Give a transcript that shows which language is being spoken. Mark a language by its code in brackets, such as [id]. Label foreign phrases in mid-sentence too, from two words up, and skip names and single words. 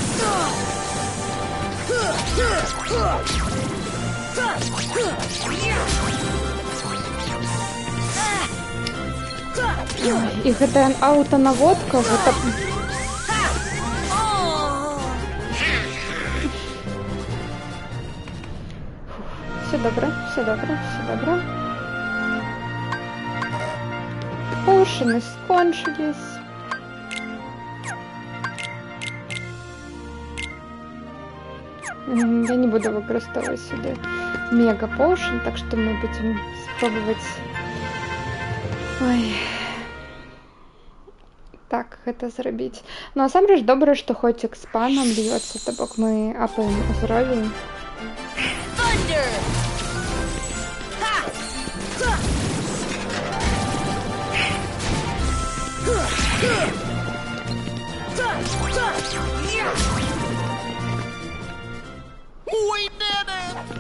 [be] І гэта аўтанаводка, гэта... [uk] Все добре, все добре, все добре. Поушини скончились. Я не буду використовувати сюди мега поушен, так що ми будемо спробувати... Ой... Так, [be] гэта зрабіць. Ну, насамрэч добра, што хоць экспа нам льецца, то бок мы апаем узровень. [en] We did it!